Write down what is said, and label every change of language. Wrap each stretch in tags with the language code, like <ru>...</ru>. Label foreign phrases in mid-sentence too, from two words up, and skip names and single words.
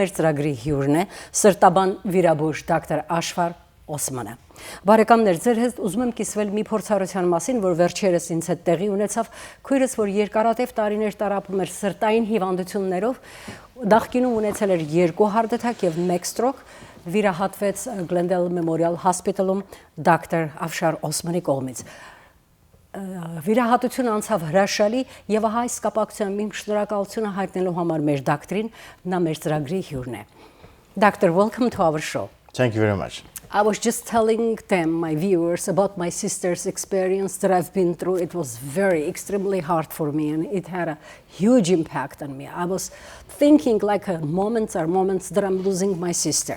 <hy>մեր ծրագրի հյուրն է սրտաբան վիրաբույժ դոկտոր Ashraf Osman-ը։ Բարեկամներ, ձեր հետ ուզում եմ կիսվել մի փորձառության մասին, որ վերջերս ինձ հետ տեղի ունեցավ, քույրս, որ երկարատև տարիներ տարապում էր սրտային հիվանդություններով, նախկինում ունեցել էր 2</hy> <en>heart attack</en> <hy>եւ 1 stroke, վիրահատվեց Glendale Memorial Hospital-ում դոկտոր Ashraf Osman-ի կողմից։ Վիրահատությունը անցավ հրաշալի եւ ահա այս կապակցությամբ իմ շնորհակալությունը հայտնելու համար մեր դոկտրին, նա մեր ծրագրի հյուրն է։</hy> <en>Doctor, welcome to our show. Thank you very much. I was just telling them, my viewers, about my sister's experience that I've been through. It was extremely hard for me, and it had a huge impact on me. I was thinking like moments that I'm losing my sister.</en>